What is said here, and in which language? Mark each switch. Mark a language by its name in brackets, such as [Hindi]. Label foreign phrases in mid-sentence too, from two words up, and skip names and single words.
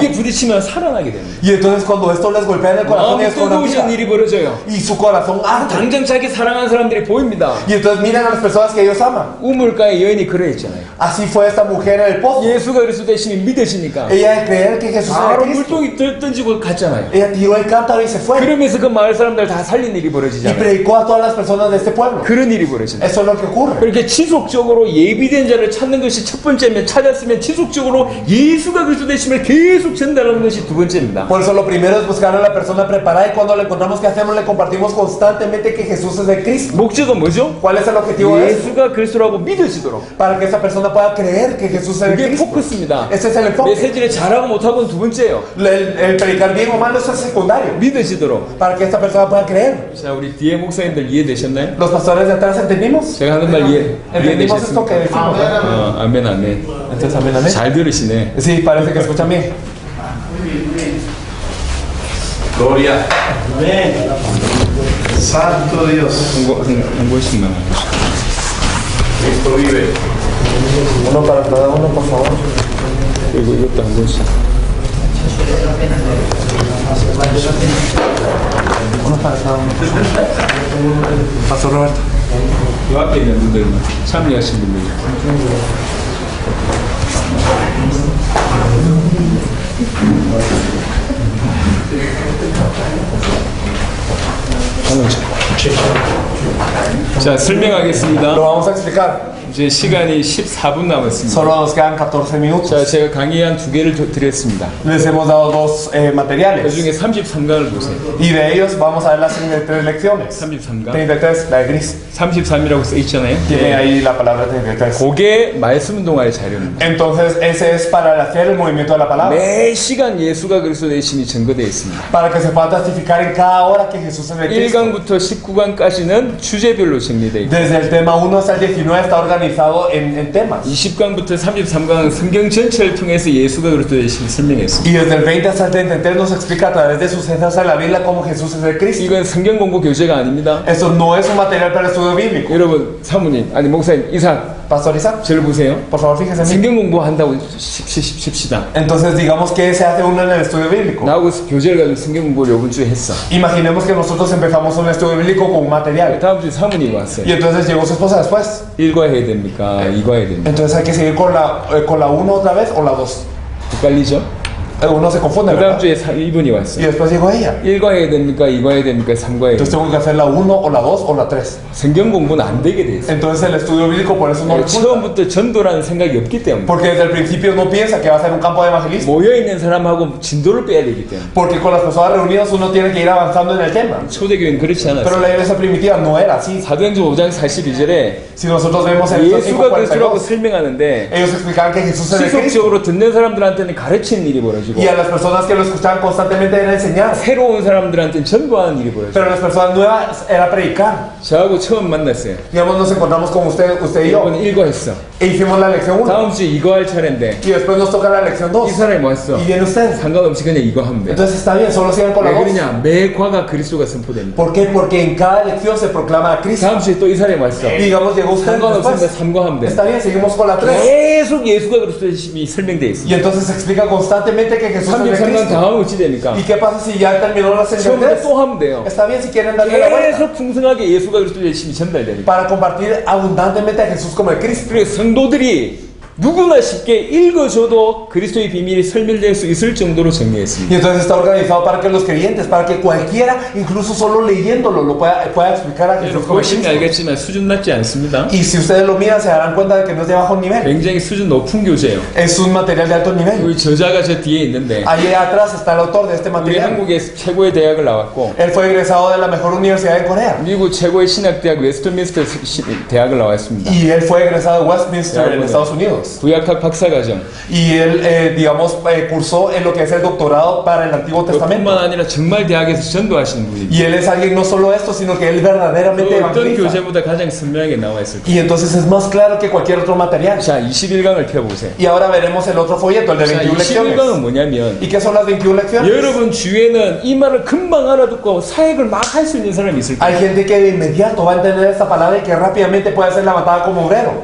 [Korean] 이게 부딪히면 살아나게 됩니다. [Spanish] Y entonces cuando esto les golpea en el corazón, [Korean] 마음이 [Spanish] ellos cobran [Korean] 뜨거우신 [Spanish] vida. [Korean] 일이 벌어져요. [Spanish] Y su corazón arde. [Korean] 당장 자기 사랑하는 사람들이 보입니다. [Spanish] Y entonces miran a las personas que ellos aman. [Korean] 우물가의 여인이 그러했잖아요. [Spanish] Así fue esta mujer en el pozo. [Korean] 예수가 그리스도 되심이 믿으시니까 [Spanish] Ella de creer que Jesús era [Korean] 바로 [Spanish] Cristo, [Korean] 물동이 던지고 갔잖아요. [Spanish] ella tiró el cántaro y se fue. [Korean] 그러면서 그 마을 사람들 다 살린 일이 [Spanish] Y [Korean] 벌어지잖아요. [Spanish] predicó a todas las personas de este pueblo. [Korean] 그런 일이 벌어지죠. [Spanish] Eso es lo que ocurre. [Korean] 그렇게 지속적으로 예비된 자를 찾는 것이 첫 번째면 찾았으면 지속적으로 예수가 그리스도 되심을 계속 전달하는 것이 두 번째입니다. [Spanish] Por eso lo primero es buscar a la persona preparada y cuando le encontramos que hacemos le compartimos constantemente que Jesús es el Cristo. [Korean] 목적은 뭐죠? [Spanish] ¿Cuál es el objetivo de esto? [Korean] 예수가 그리스도라고 믿어지도록. [Spanish] Para que esa persona pueda creer que Jesús es el [Korean] 그게 [Spanish] Cristo. [Korean] 포커스입니다. [Spanish] Ese es el enfoque. [Korean] 메시지를 잘하고 못하고는 두 번째예요. [Spanish] El predicar bien o mal eso es secundario. [Korean] 믿어지도록. [Spanish] Para que esta persona pueda creer. [Korean] 자, 우리 뒤에 목사님들 이해되셨나요? [Spanish] Los pastores de atrás entendimos. [Korean] 제가 하는 말 [Spanish] Entendimos esto que [Korean] 이해되셨습니까? [Spanish] decimos. [Korean] 아멘, 아멘. [Spanish] Entonces, amén, amén. [Korean] 잘 들으시네. [Spanish] Sí, parece que escuchan bien. Gloria. Santo Dios. [Korean] 한 번씩만. [Spanish] Cristo vive. Uno para cada uno, por favor. [Korean] 그리고 이것도 한 번씩. [Spanish] Uno para cada uno. Pastor Roberto. [Korean] 이 앞에 있는 분들만 참여하신 분들. 자, 설명하겠습니다. [Spanish] Lo vamos a explicar. [Korean] 이제 시간이 14분 남았습니다. [Spanish] Solo nos quedan 14 minutos. [Korean] 자, 제가 강의한 두 개를 드렸습니다. [Spanish] Les hemos dado dos [Korean] 그 [Spanish] materiales. [Korean] 중에 33강을 보세요. [Spanish] Y de ellos vamos a ver las 33 lecciones. [Korean] 33강. [Spanish] 33, la de gris. [Korean] 33이라고 써 있잖아요. [Spanish] Tiene ahí la palabra 33. [Korean] 그게 말씀 운동할 자료입니다. [Spanish] Entonces, ese es para hacer el movimiento de la palabra. [Korean] 매 시간 예수가 그리스도 되심이 증거되어 있습니다. [Spanish] Para que se pueda testificar en cada hora que Jesús es el Cristo. [Korean] 1강부터 19강까지는 주제별로 정리되어 있고 [Spanish] Desde el tema 1 hasta el 19 está organizado en temas. [Korean] 20강부터 33강은 성경 전체를 통해서 예수가 그리스도 되심을 설명했습니다. [Spanish] Y desde el 20 hasta el 33 nos explica a través de sucesos en la Biblia cómo Jesús es el Cristo. [Korean] 이건 성경 공부 교재가 아닙니다. [Spanish] Esto no es un material para estudio bíblico. [Korean] 여러분 사모님 아니 목사님 이삭 [Spanish] Pastor Isaac, [Korean] 저를 보세요. [Spanish] por favor fíjese en mí. [Korean] 성경 공부한다고 십시다. [Spanish] Entonces digamos que se hace uno en el estudio bíblico. [Korean] 나하고 교재를 가지고 성경 공부를 이번 주에 했어. [Spanish] Imaginemos que nosotros empezamos un estudio bíblico con un material. [Korean] 다음 주에 사모님이 왔어요. [Spanish] Y entonces llegó su esposa después. [Korean] 읽어야 됩니까? 읽어야 됩니까? [Spanish] Entonces hay que seguir con la 1 otra vez o la 2. [Korean] 헷갈리죠? [Spanish] Uno se confunde, [Korean] 그 다음 [Spanish] ¿verdad? [Korean] 주에 1분이 [Spanish] Y [Korean] 왔어요. [Spanish] después llegó ella. [Korean] 읽어야 됩니까? 읽어야 됩니까? 삼가야 [Spanish] Entonces [Korean] 됩니까? [Spanish] tengo que hacer la 1 o la 2 o la 3. [Korean] 성경 공부는 안 되게 돼 있어요. [Spanish] Entonces el estudio bíblico por eso no resulta. [Korean] 처음부터 전도라는 생각이 없기 때문에 [Spanish] Porque desde el principio no piensa que va a ser un campo de evangelismo. [Korean] 모여있는 사람하고 진도를 빼야 되기 때문에 [Spanish] Porque con las personas reunidas uno tiene que ir avanzando en el tema. [Korean] 초대교회는 그렇지 [Spanish] Pero [Korean] 않았어요. [Spanish] la iglesia primitiva no era así. [Korean] 사도행전 5장 42절에 [Spanish] Si nosotros vemos en Hechos [Korean] 예수가 그리스도라고 [Spanish] 5:42, [Korean] 설명하는데 [Spanish] ellos explicaban que Jesús es el Cristo. [Korean] 지속적으로 듣는 사람들한테는 가르치는 일이 벌어져요. 벌어지고 [Spanish] Y a las personas que lo escuchaban constantemente era enseñar. [Korean] 새로운 사람들한테는 전도하는 일이 벌어지고 [Spanish] Pero las personas nuevas era predicar. [Korean] 저하고 처음 만났어요. [Spanish] Digamos, nos encontramos con usted y yo. [Korean] 이번에 이거 했어. [Spanish] E hicimos la lección 1. [Korean] 다음 주에 이거 할 차례인데 [Spanish] Y después nos toca la lección 2. [Korean] 이 사람이 왔어. [Spanish] Y viene usted. [Korean] 상관없이 그냥 이거 하면 돼. [Spanish] Entonces está bien, solo sigan con la [Korean] 왜 [Spanish] 2. [Korean] 그러냐? 매 과가 그리스도가 선포됩니다. [Spanish] ¿Por qué? Porque en cada lección se proclama a Cristo. [Korean] 다음 주에 또 이 사람이 왔어. [Spanish] Y digamos, llegó usted [Korean] 상관없으면 [Spanish] después. [Korean] 3과 하면 돼. [Spanish] Está bien, seguimos con la 3. [Korean] 계속 예수가 그리스도심이 설명되어 [Spanish] Y [Korean] 있습니다. [Spanish] entonces se explica constantemente que Jesús es el [Korean] 33강 [Spanish] Cristo. [Korean] 다 하면 어찌 됩니까? [Spanish] ¿Y qué pasa si ya terminó la [Korean] 처음부터 [Spanish] 63? [Korean] 또 하면 돼요. [Spanish] Está bien si quieren darle la vuelta. [Korean] 계속 풍성하게 예수가 그리스도의 심이 전달됩니다. [Spanish] Para compartir abundantemente a Jesús como el Cristo. [Korean] 그리고 성도들이 누구나 쉽게 읽어줘도 그리스도의 비밀이 설명될 수 있을 정도로 정리했습니다. [Spanish] Y entonces está organizado para que los creyentes, para que cualquiera, incluso solo leyéndolo, lo pueda explicar a Jesús como el [Korean] 보시면 [Spanish] Cristo. [Korean] 알겠지만 수준 낮지 않습니다. [Spanish] Y si ustedes lo miran, se darán cuenta de que no es de bajo nivel. [Korean] 굉장히 수준 높은 교재예요. [Spanish] Es un material de alto nivel. [Korean] 우리 저자가 저 뒤에 있는데 [Spanish] Allí atrás está el autor de este [Korean] 우리 [Spanish] material. [Korean] 한국의 최고의 대학을 나왔고 [Spanish] Él fue egresado de la mejor universidad en Corea. [Korean] 미국 최고의 신학대학 웨스트민스터 대학을 나왔습니다. [Spanish] Y él fue egresado de Westminster en Estados Unidos. [Korean] 구약학 박사과정. [Spanish] Y él, digamos, cursó en lo que es el doctorado para el Antiguo [Korean] 뿐만 [Spanish] Testamento. [Korean] 아니라 정말 대학에서 전도하시는 분입니다. [Spanish] Y él es alguien no solo esto, sino que él verdaderamente [Korean] 어떤 [Spanish] evangeliza. [Korean] 교재보다 가장 선명하게 나와 있을 거예요. [Spanish] Y entonces es más claro que cualquier otro material. [Korean] 자, 21강을 펴보세요. [Spanish] Y ahora veremos el otro folleto, el de [Korean] 자, [Spanish] 21 [Korean] 21강은 [Spanish] lecciones. [Korean] 뭐냐면 [Spanish] ¿Y qué son las 21 lecciones? [Korean] 여러분 주위에는 이 말을 금방 알아듣고 사역을 막 할 수 있는 사람이 있을 거예요. [Spanish] Hay gente que de inmediato va a entender esta palabra y que rápidamente puede hacer la matada como obrero.